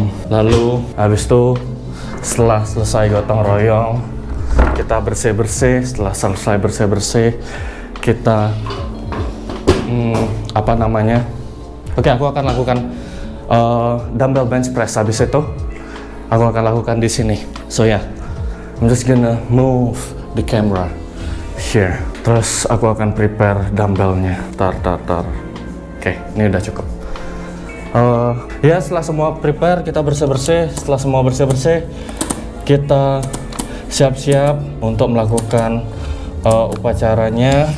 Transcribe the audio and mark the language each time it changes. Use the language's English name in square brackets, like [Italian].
[Indonesian] Lalu habis itu setelah selesai gotong royong, kita bersih-bersih. Setelah selesai bersih-bersih, kita apa namanya? Oke, aku akan lakukan dumbbell bench press. Habis itu aku akan lakukan di sini. [English] So yeah, I'm just gonna move the camera here. [Indonesian] Terus aku akan prepare dumbbellnya. Tar. Oke, ini udah cukup. Ya, setelah semua prepare, kita bersih-bersih. Setelah semua bersih-bersih, kita siap-siap untuk melakukan upacaranya.